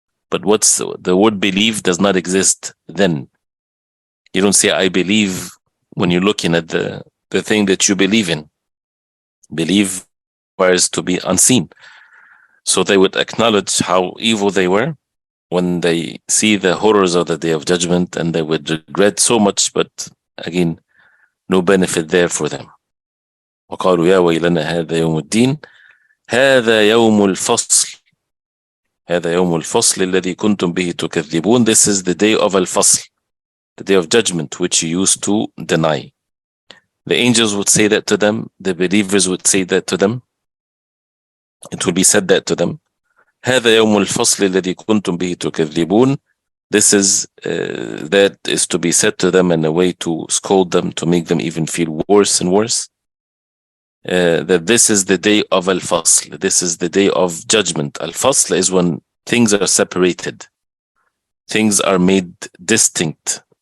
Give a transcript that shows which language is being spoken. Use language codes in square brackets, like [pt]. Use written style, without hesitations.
[en] But what's the word believe does not exist then. You don't say I believe when you're looking at the thing that you believe in. Believe requires to be unseen. So they would acknowledge how evil they were when they see the horrors of the Day of Judgment, and they would regret so much, but again, no benefit there for them. [ar] وقالوا يا ويلنا هذا يوم الدين هذا يوم الفصل هذا يوم الفصل الذي كنتم به تكذبون. [en] This is the day of al-fasl, the day of judgment, which you used to deny. The angels would say that to them, the believers would say that to them, it will be said that to them. [ar] هذا يوم الفصل الذي كنتم به تكذبون. [en] This is that is to be said to them in a way to scold them, to make them even feel worse and worse. That this is the day of al-fasl. This is the day of judgment. Al-fasl is when things are separated. Things are made distinct.